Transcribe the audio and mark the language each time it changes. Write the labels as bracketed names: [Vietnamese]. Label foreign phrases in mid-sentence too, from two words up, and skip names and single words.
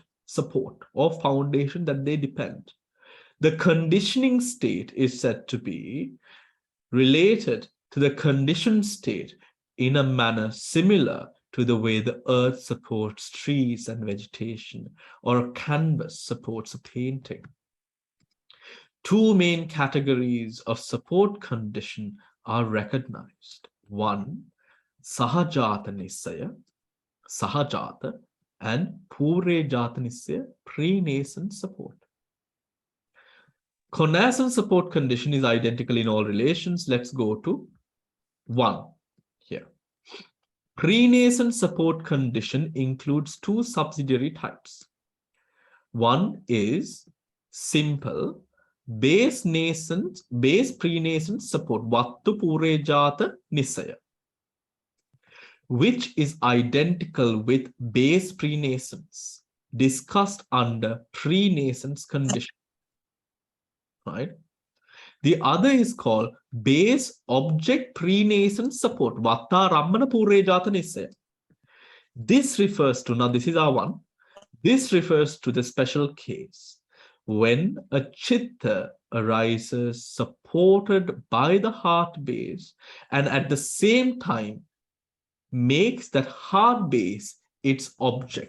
[English] Support or foundation that they depend. The conditioning state is said to be related to the conditioned state in a manner similar to the way the earth supports trees and vegetation, or a canvas supports a painting. Two main categories of support condition are recognized. One, [Pali] sahajata nisaya, sahajata, and purejata nisaya, [English] prenascent support. Connascent support condition is identical in all relations. Let's go to 1 here. Prenascent support condition includes two subsidiary types. One is simple base prenascent support, [Pali] vattu purejata nisaya, [English] which is identical with base prenascence discussed under prenascence condition. Right? The other is called base object prenascent support, [Pali] vatta rammana purejata nisaya. [English] This refers to, now this is our one, this refers to the special case when a chitta arises supported by the heart base and at the same time makes that heart base its object.